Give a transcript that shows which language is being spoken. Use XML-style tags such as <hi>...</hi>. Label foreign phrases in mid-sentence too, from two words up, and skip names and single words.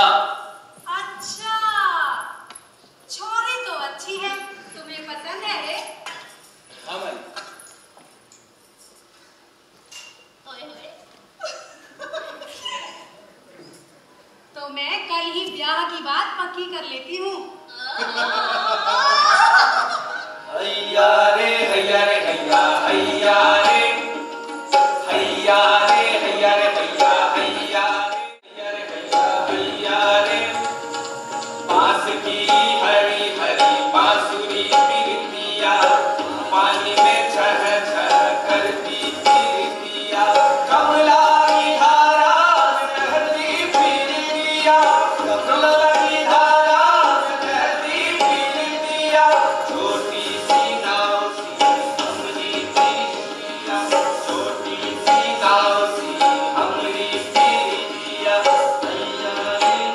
<hi>अच्छा, छोरी तो अच्छी है, तुम्हें पसंद है रे? हाँ भाई। ओए होए। तो मैं कल ही ब्याह की बात पक्की कर लेती हूँ। हैया रे हैया रे हैया हैया रे हैया रे हैया रे हैया हैया रे हैया रे बांस की हरी हरी बांसुरी प्रीतिया पानी में छह छह करती प्रीतिया कमला की धारा बहती प्रीतिया कमला की धारा बहती प्रीतिया छोटी सी नाव सी हमरी प्रीतिया छोटी सी नाव सी हमरी प्रीतिया हैया रे</hi>